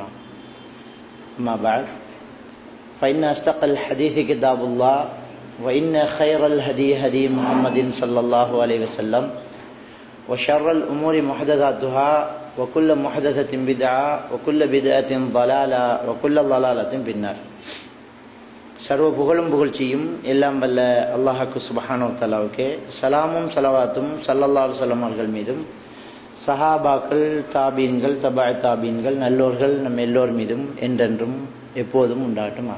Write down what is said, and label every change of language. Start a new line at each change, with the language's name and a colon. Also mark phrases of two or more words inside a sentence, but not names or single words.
Arabic: أما بعد، فإن أصدق الحديث كتاب الله، وإن خير الهدي هدي محمد صلى الله عليه وسلم، وشر الأمور محدثاتها، وكل محدثة بدعة، وكل بدعة ضلالة، وكل ضلالة في النار.
Tamil: சர்வ புகழும் புகழ்ச்சியும் எல்லாம் வல்ல அல்லாஹ்வுக்கு
Arabic: سبحانه وتعالى,
Tamil: சலாமும் சலவாத்தும்
Arabic: صلى الله عليه وسلم
Tamil: அவர்கள் மீதும், சஹாபாக்கள், தாபீன்கள், தபா தாபீன்கள், நல்லோர்கள் நம் எல்லோர் மீதும் என்றென்றும் எப்போதும் உண்டாகட்டுமாக.